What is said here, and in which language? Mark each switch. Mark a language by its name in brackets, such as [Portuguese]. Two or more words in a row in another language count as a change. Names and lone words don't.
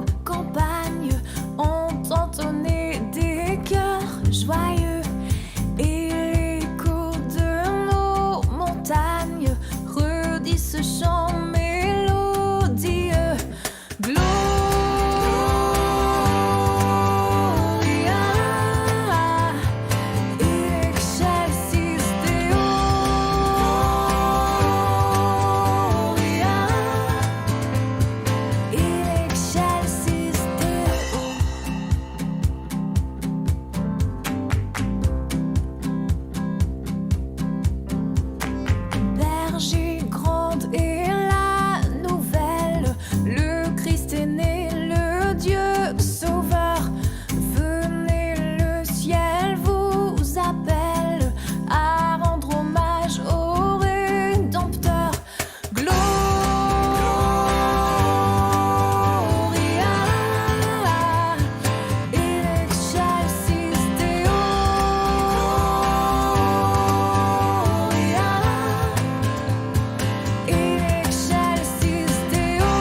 [French] campagnes ont entonné des chœurs joyeux et l'écho de nos montagnes redit ce chant mélodieux. [Latin] Gloria in excelsis Deo. In excelsis Deo. [French] Berger grande est la nouvelle, le Christ est né, le Dieu sauveur. Venez, le ciel vous appelle à rendre hommage au Rédempteur. [Latin] Gloria in excelsis Deo. In excelsis Deo.